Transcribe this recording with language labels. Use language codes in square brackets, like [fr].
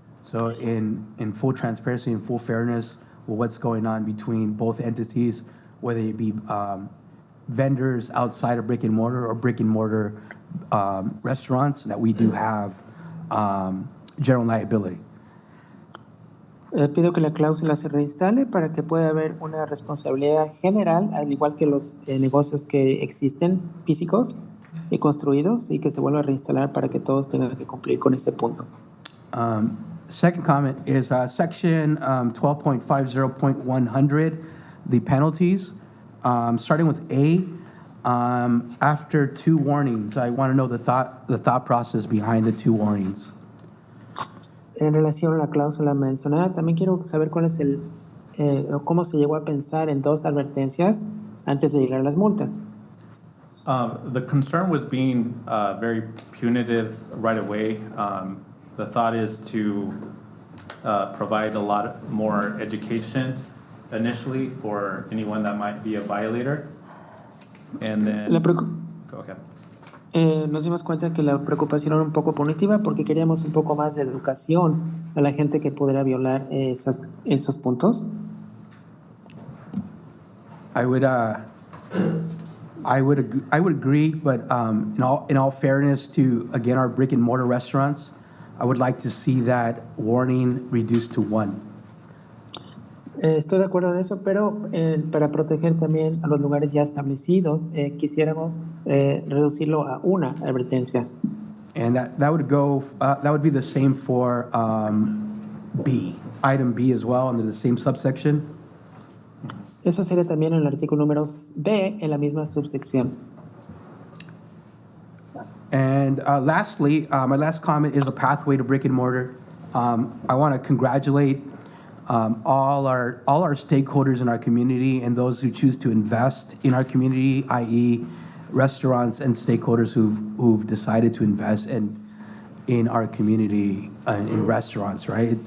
[en] So in full transparency and full fairness with what's going on between both entities, whether it be vendors outside of brick and mortar or brick and mortar restaurants that we do have general liability. [es] Pido que la cláusula se reinstale para que pueda haber una responsabilidad general, al igual que los negocios que existen físicos y construidos, y que se vuelva a reinstalar para que todos tengan que cumplir con ese punto. [en] Second comment is section 12.50.100, the penalties. Starting with A, after 2 warnings, I want to know the thought process behind the 2 warnings. [es] En relación a la cláusula mencionada, también quiero saber cuál es cómo se llegó a pensar en 2 advertencias antes de llegar a las multas. [en] The concern was being very punitive right away. The thought is to provide a lot more education initially for anyone that might be a violator. And then, go ahead. [es] Nos dimos cuenta que la preocupación era un poco punitiva porque queríamos un poco más de educación a la gente que pudiera violar esos puntos. [en] I would agree, but in all fairness to, again, our brick and mortar restaurants, I would like to see that warning reduced to 1. [es] Estoy de acuerdo en eso, pero para proteger también a los lugares ya establecidos, quisiéramos reducirlo a 1 advertencia. [en] And that would be the same for B, item B as well, under the same subsection. [es] Eso sería también en el artículo número B, en la misma subsección. [en] And lastly, my last comment is a pathway to brick and mortar. I want to congratulate all our stakeholders in our community and those who choose to invest in our community, i.e. restaurants and stakeholders who've decided to invest in our community in restaurants, right?